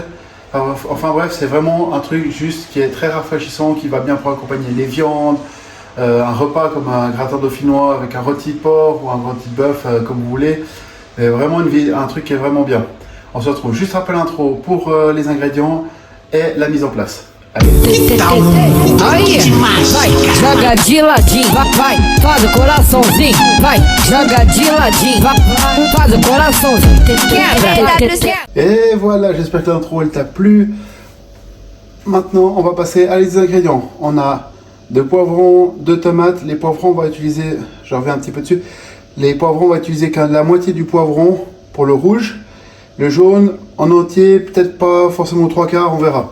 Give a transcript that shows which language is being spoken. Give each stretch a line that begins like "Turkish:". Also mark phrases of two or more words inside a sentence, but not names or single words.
French: Enfin bref, c'est vraiment un truc juste qui est très rafraîchissant, qui va bien pour accompagner les viandes, un repas comme un gratin dauphinois avec un rôti de porc ou un rôti de bœuf comme vous voulez. Vraiment un truc qui est vraiment bien. On se retrouve juste après l'intro pour les ingrédients et la mise en place. Allez.
Portuguese: Aí, vai, joga de ladinho, vai, faz o coraçãozinho, vai, joga de ladinho, vai, faz o coraçãozinho, quebra.
French: Et voilà, j'espère que l'intro elle t'a plu. Maintenant, on va passer à les ingrédients. On a 2 poivrons, 2 tomates. Les poivrons, on va utiliser, je reviens un petit peu dessus. Les poivrons, on va utiliser la moitié du poivron pour le rouge. Le jaune en entier, peut-être pas forcément 3/4, on verra.